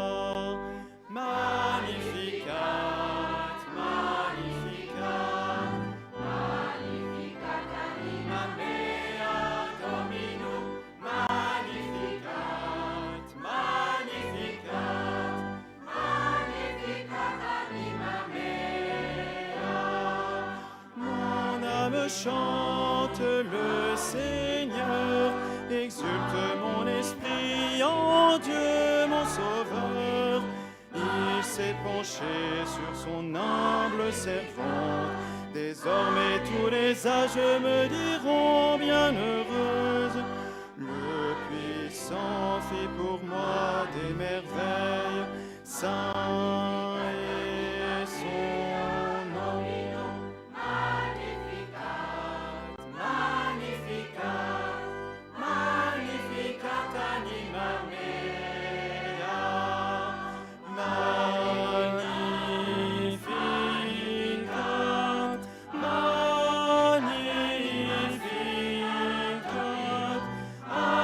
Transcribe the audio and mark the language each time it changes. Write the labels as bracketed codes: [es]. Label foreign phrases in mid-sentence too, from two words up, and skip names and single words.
[la] magnificat, magnificat, magnificat anima mea Dominum, magnificat, magnificat, magnificat anima mea. [fr] Mon âme chante le Seigneur, exulte mon esprit en Dieu mon Sauveur. Il s'est penché sur son humble servante. Désormais tous les âges me diront bienheureuse. Le puissant fit pour moi des merveilles. Saint est son nom. [la] Magnificat, magnificat, magnificat anima mea. Magnificat, magnificat